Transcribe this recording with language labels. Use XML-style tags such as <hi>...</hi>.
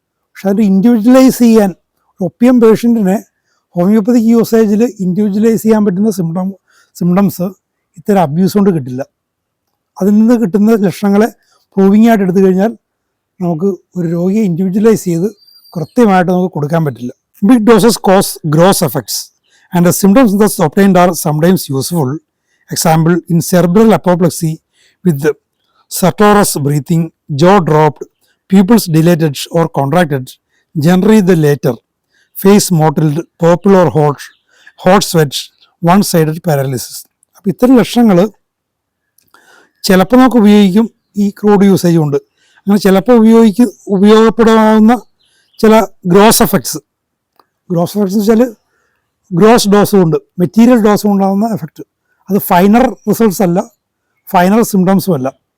<ml>പക്ഷെ അതിൻ്റെ ഇൻഡിവിജ്വലൈസ് ചെയ്യാൻ ഒപ്പിയം പേഷ്യൻറ്റിനെ ഹോമിയോപ്പതിക് യൂസേജിൽ ഇൻഡിവിജ്വലൈസ് ചെയ്യാൻ പറ്റുന്ന സിംറ്റംസ് ഇത്തരം അബ്യൂസ് കൊണ്ട് കിട്ടില്ല. അതിൽ നിന്ന് കിട്ടുന്ന ലക്ഷണങ്ങളെ പ്രൂവിംഗ് ആയിട്ട് എടുത്തു കഴിഞ്ഞാൽ നമുക്ക് ഒരു രോഗിയെ ഇൻഡിവിജ്വലൈസ് ചെയ്ത് കൃത്യമായിട്ട് നമുക്ക് കൊടുക്കാൻ പറ്റില്ല.</ml> <en>Big doses cause gross effects and the symptoms thus obtained are sometimes useful. Example, in cerebral apoplexy with stertorous breathing, jaw dropped, pupils dilated or contracted, generally the later, face mottled, purple or hot sweat, one-sided paralysis.</en> <ml>അപ്പോൾ ഇത്തരം ലക്ഷണങ്ങൾ ചിലപ്പോൾ നമുക്ക് ഉപയോഗിക്കും, ഈ crude usage കൊണ്ട്. അങ്ങനെ ചിലപ്പോൾ ഉപയോഗപ്പെടാവുന്ന ചില ഗ്രോസ് എഫക്ട്സ് എന്ന് വെച്ചാൽ ഗ്രോസ് ഡോസ് കൊണ്ട്, മെറ്റീരിയൽ ഡോസ് കൊണ്ടാകുന്ന എഫക്റ്റ്. അത് ഫൈനർ റിസൾട്ട്സ് അല്ല, ഫൈനൽ സിംറ്റംസും അല്ല.</ml>